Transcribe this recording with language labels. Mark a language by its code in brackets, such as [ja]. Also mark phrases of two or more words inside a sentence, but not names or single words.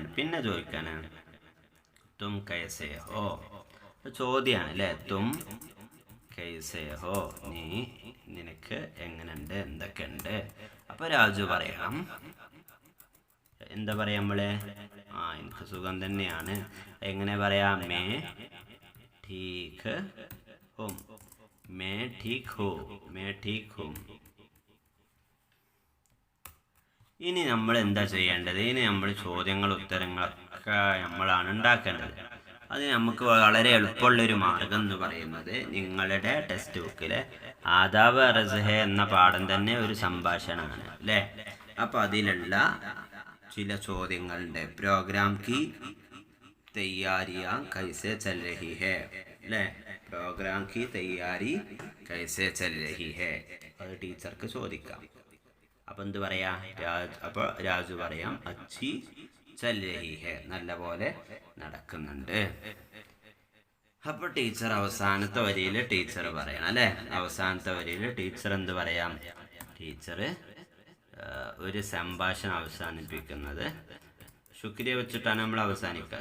[ml] പിന്നെ ചോദിക്കാനാണ് [hi] तुम कैसे हो. [ml] ചോദ്യമാണ് അല്ലേ? [hi] तुम कैसे हो, [ml] നിനക്ക് എങ്ങനെയുണ്ട്, എന്തൊക്കെയുണ്ട്? അപ്പൊ രാജു പറയണം. എന്താ പറയാ നമ്മള്? എനിക്ക് സുഖം തന്നെയാണ്. എങ്ങനെ പറയാ? [hi] മേ ठीक हूँ, मैं ठीक हूँ. [ml] ഇനി നമ്മൾ എന്താ ചെയ്യേണ്ടത്? ഇനി നമ്മൾ ചോദ്യങ്ങൾ ഉത്തരങ്ങളൊക്കെ നമ്മളാണ് ഉണ്ടാക്കേണ്ടത്. അത് നമുക്ക് വളരെ എളുപ്പമുള്ളൊരു മാർഗം എന്ന് പറയുന്നത് നിങ്ങളുടെ ടെക്സ്റ്റ് ബുക്കിലെ ആദാബ് അർസ് ഹെ എന്ന പാഠം തന്നെ ഒരു സംഭാഷണമാണ് അല്ലേ? അപ്പോൾ അതിലുള്ള ചില ചോദ്യങ്ങളുണ്ട്. [hi] പ്രോഗ്രാം की तैयारियां कैसे चल रही है [ml] അല്ലേ? [hi] പ്രോഗ്രാം की तैयारी कैसे चल रही है [ml] അത് ടീച്ചർക്ക് ചോദിക്കാം. അപ്പം എന്ത് പറയാ? അപ്പോൾ രാജു പറയാം [hi] अच्छी चल रही है, [ml] നല്ല പോലെ നടക്കുന്നുണ്ട്. അപ്പോൾ ടീച്ചർ അവസാനത്തെ വരിയിൽ ടീച്ചർ പറയണം അല്ലേ? അവസാനത്തെ വരിയിൽ ടീച്ചർ എന്ത് പറയാം? ടീച്ചർ ഒരു സംഭാഷണം അവസാനിപ്പിക്കുന്നത് ശുക്രിയ വെച്ചിട്ടാണ് നമ്മൾ അവസാനിക്കുക.